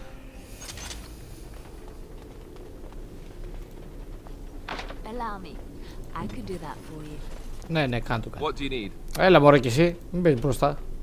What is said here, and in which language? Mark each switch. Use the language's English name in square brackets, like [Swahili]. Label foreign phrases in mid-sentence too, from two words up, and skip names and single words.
[English] Allow me. I could do that for you. [Greek] Ναι, ναι, κάνε το κάτι. [English] What do you need? [Greek] Έλα μωρέ κι εσύ, μην παίρνεις μπροστά.